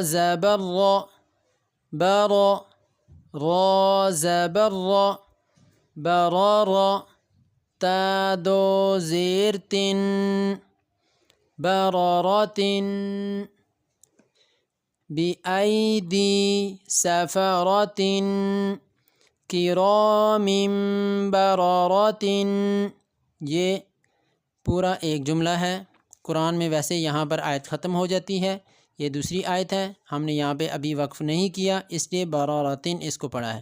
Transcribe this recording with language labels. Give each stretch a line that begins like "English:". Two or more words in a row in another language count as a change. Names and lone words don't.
Arabic: زبر را، برا، را زبر را، برارا، تا دو زیر تن، برارت، بأیدی سفرت، کرام بررۃ۔
Urdu: یہ پورا ایک جملہ ہے۔ قرآن میں ویسے یہاں پر آیت ختم ہو جاتی ہے، یہ دوسری آیت ہے، ہم نے یہاں پہ ابھی وقف نہیں کیا، اس لیے بررۃ اس کو پڑھا ہے۔